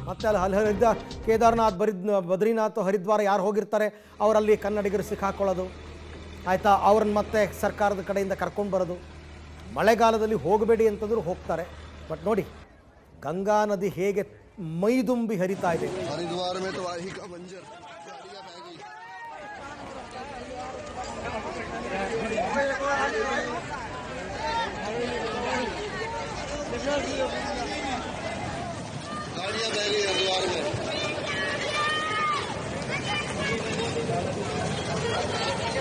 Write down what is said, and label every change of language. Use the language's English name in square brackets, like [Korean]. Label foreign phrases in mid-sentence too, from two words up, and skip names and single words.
[Kannada] ಮತ್ತೆ ಅಲ್ಲಿ ಕೇದಾರ್ನಾಥ್, ಬದ್ರಿನಾಥ್, ಹರಿದ್ವಾರ ಯಾರು ಹೋಗಿರ್ತಾರೆ ಅವರಲ್ಲಿ ಕನ್ನಡಿಗರು ಸಿಕ್ಕಾಕೊಳ್ಳೋದು, ಆಯಿತಾ, ಅವ್ರನ್ನ ಮತ್ತೆ ಸರ್ಕಾರದ ಕಡೆಯಿಂದ ಕರ್ಕೊಂಡು ಬರೋದು. ಮಳೆಗಾಲದಲ್ಲಿ ಹೋಗಬೇಡಿ ಅಂತಂದ್ರೂ ಹೋಗ್ತಾರೆ. ಬಟ್ ನೋಡಿ ಗಂಗಾ ನದಿ ಹೇಗೆ ಮೈದುಂಬಿ ಹರಿತಾ ಇದೆ. [Hindi] हरिद्वार में तो वाही का मंजर गाड़ियां बह गई हरिद्वार में।